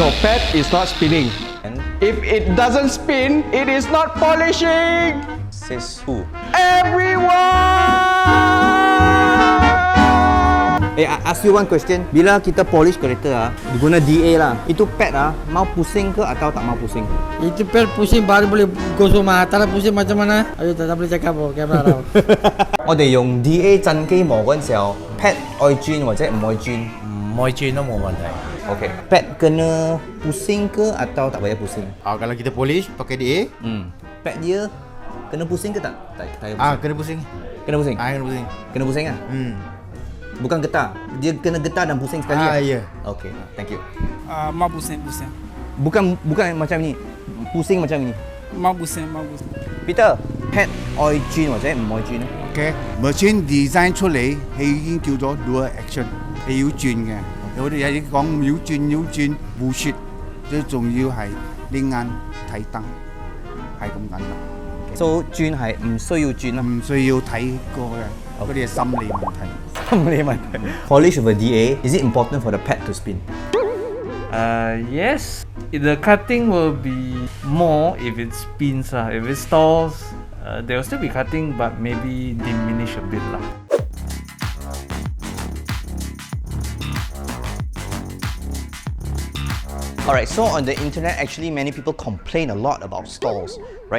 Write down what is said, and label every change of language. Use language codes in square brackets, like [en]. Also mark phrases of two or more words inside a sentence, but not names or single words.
[en] pad is not spinning. And If it doesn't spin, it is not polishing. says who? Everyone! I ask you one question. [ms] Bila kita polish kereta guna DA lah, itu pad mau pusing ke atau tak mau pusing? Itu pad pusing baru boleh gosok mata lah, pusing macam mana? Ayo tak boleh cakap po, camera raw. [yue] 我哋用 DA 震機磨嗰陣時候 ，pad 愛轉或者唔愛轉？唔愛轉都冇問題。 [ms] OK，pad kena pusing ke atau tak payah pusing? Kalau kita polish pakai DA, Pad dia kena pusing ke tak? Tak payah pusing. kena pusing. Kena pusing? Kena pusing. Kena pusing kan? Bukan getar. Dia kena getar dan pusing sekali. Ya. [en] OK, thank you. [ms] Mau pusing. Bukan macam ni. Pusing macam ni. Mau pusing. [yue] Peter, pad 愛轉或者唔愛轉咧？ OK， [en] machine design [yue] 出嚟係已經叫咗 [en] dual action， [yue] 係要轉嘅。有啲人講要轉，bullshit，最重要係你眼睇燈，係咁簡單。 So 轉係唔需要轉啦，唔需要睇過嘅，嗰啲係心理問題。心理問題。 [en] Polish with a DA, is it important for the pad to spin? Yes, the cutting will be more if it spins. If it stalls, there will still be cutting, but maybe diminish a bit lah. Alright, so on the internet, actually many people complain a lot about stalls, right?